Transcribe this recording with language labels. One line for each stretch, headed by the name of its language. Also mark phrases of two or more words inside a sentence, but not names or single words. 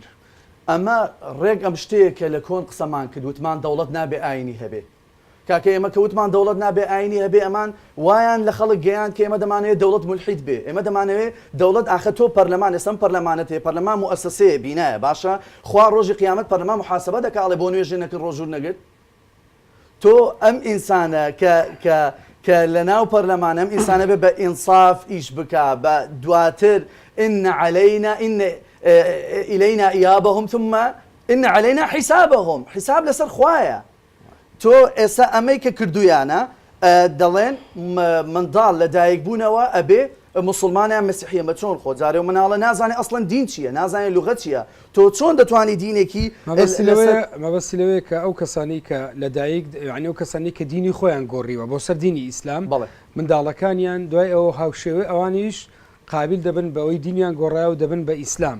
Central Kurdish: ئەمە ڕێک ئەم شتەیەکە لە کۆن قسەمان کرد وتمان دەوڵەت نابێ ئاینی هەبێ کاکە ئێمە کە وتمان دەوڵەت نابێ ئاینی هەبێ ئەمان وایان لە خەڵک گەیان کە ئێمە دەمانەوێت دەوڵەت مولحید بێ ئێمە دەمانەوێت دەوڵەت ئاخە تۆ پەرلەمان ئێستا پەرلەمانەت هەیە پەرلەمان موئەسسەسەیە بینایە باشە خوا ڕۆژی قیامەت پەرلەمان محاسبە دەکاڵێ بۆ نوێژێ نەکرد ڕۆژوور نەگرت تۆ ئەم ئینسانە کە لە ناو پەرلەمان ئەم ئینسانە بێ بە ئینصاف ئیش بکا بە دواتر
Arabic: إن علينا إلينا إيابهم ثم إن علينا حسابهم
Central Kurdish: حساب لەسەر خوایە تۆ ئێستا ئەمەی کە کردویانە دەڵێن منداڵ لە دایکبوونەوە ئەبێ مسلمانیان مەسیحیە مە چۆن خۆ جارێ مناڵە نازانێ ئەسڵەن دین چییە نازانێت لوغە چییە تۆ چۆن دەتوانی دینێکی مەبەستی لەوەیە کە ئەو کەسانی کە لە دایک یعنی ئەو کەسانی کە دینی خۆیان گۆڕیوە بۆ سەر دینی ئیسلام منداڵەکانیان دوای ئەوە هاوشێوێ ئەوانیش قابل دەبن بەوەی دینیان گۆڕایە و دەبن بە ئیسلام